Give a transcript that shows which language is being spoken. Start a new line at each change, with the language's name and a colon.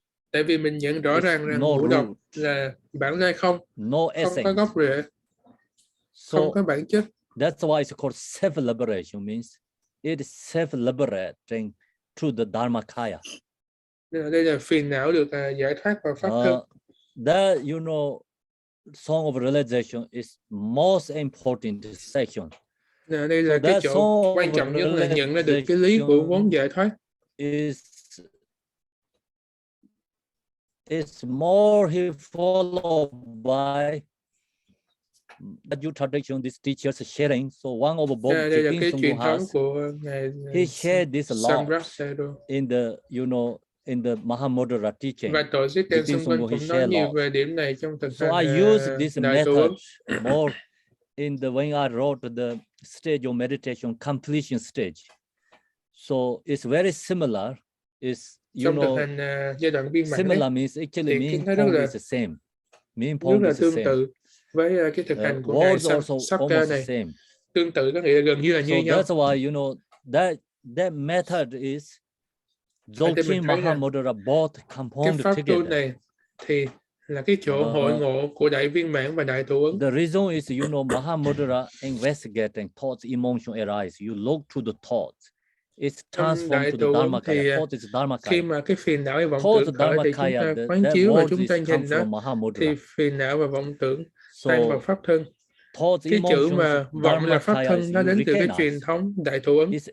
Vietnamese: Tại vì mình nhận rõ ràng rằng ngũ độc là bản lai không, không có gốc rễ, không có bản chất.
English: That's why it's called self-liberation, means it is self-liberating through the Dharmakaya.
Vietnamese: Đây là phiền não được giải thoát vào pháp thân.
English: That, you know, Song of Realization is most important section.
Vietnamese: Đây là cái chỗ quan trọng nhất là nhận ra được cái lý của vốn giải thoát.
English: It's more he followed by that you tradition, this teachers sharing. So one of the
Vietnamese: đây là cái truyền thống của ngài.
English: He shared this a lot in the, you know, in the Mahamudra teaching.
Vietnamese: Và tổ chức Đen xung quanh cũng nói nhiều về điểm này trong thực hành.
English: So I use this method more in the when I wrote the stage of meditation completion stage. So it's very similar. It's, you know,
Vietnamese: giai đoạn viên mãn
English: similar means actually mean point is the same. Mean point is the same.
Vietnamese: Với cái thực hành của ngài Shabkar này tương tự, có nghĩa là gần như là như nhau.
English: That's why, you know, that method is Dzogchen Mahamudra both compound
Vietnamese: cái pháp tu
English: together.
Vietnamese: này thì là cái chỗ hội ngộ của đại viên mãn và đại thủ ấn.
English: The reason is, you know, Mahamudra investigating thoughts, emotion arise. You look to the thoughts. It's transformed to the Dharmakaya. Thought is Dharmakaya.
Vietnamese: Khi mà cái phiền não và vọng tưởng khởi thì chúng ta quán chiếu và chúng ta nhìn nó, thì phiền não và vọng tưởng tan vào pháp thân. Cái chữ mà vọng là pháp thân nó đến từ cái truyền thống đại thủ ấn.